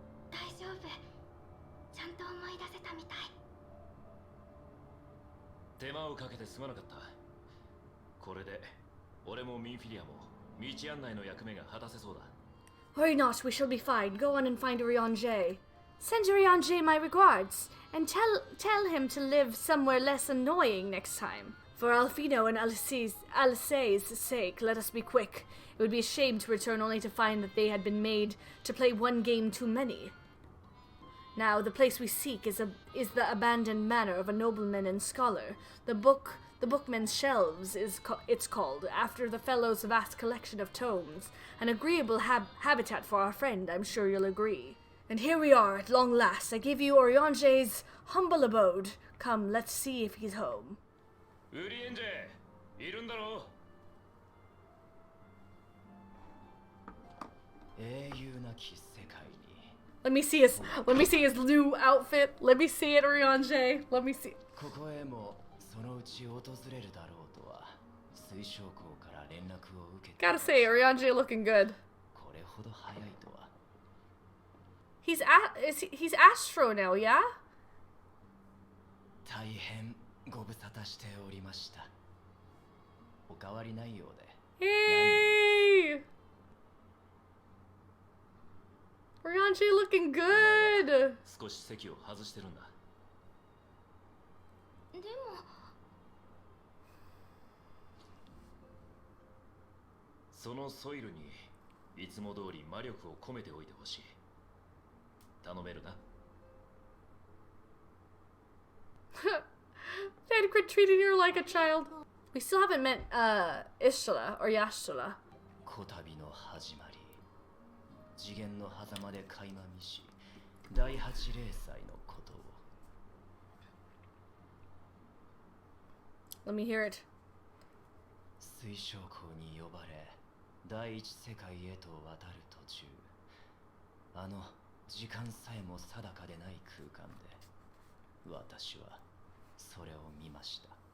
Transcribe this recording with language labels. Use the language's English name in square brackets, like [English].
[Japanese] 大丈夫。ちゃんと思い出せたみたい。手間をかけてすまなかった。これで俺もミンフィリアも道案内の役目が果たせそうだ。 [English] Worry not, we shall be fine. Go on and find Oriange. Send Oriange my regards, and tell him to live somewhere less annoying next time. For Alfino and Alice's sake, let us be quick. It would be a shame to return only to find that they had been made to play one game too many. Now, the place we seek is the abandoned manor of a nobleman and scholar. The bookman's shelves it's called, after the fellow's vast collection of tomes. An agreeable habitat for our friend, I'm sure you'll agree. And here we are, at long last. I give you Oriange's humble abode. Come, let's see if he's home. [Japanese] Oriange, いるんだろう? 英雄なき世界に [English] Let me see his new outfit. Let me see it, Oriange. Let me see. [Japanese] ここへもそのうち訪れるだろうとは水晶港から連絡を受けて [English] Gotta say, Oriange looking good. [Japanese] これほど早いとは [English] He's Astro now, yeah? [Japanese] 大変ご無沙汰しておりました。お変わりないようで。 [English] Hey! Oriange looking good! [Japanese] 少し席を外してるんだ。でもそのソイルにいつも通り魔力を込めておいてほしい。頼めるな。 [English] Dadcred treated her like a child. We still haven't met Ishtola or Yashtola. [Japanese] こたびの始まり、次元の狭間で垣間見し、第8零祭のことを。 [English] Let me hear it. [Japanese] 水晶港に呼ばれ第一世界へと渡る途中、あの時間さえも定かでない空間で私はそれを見ました。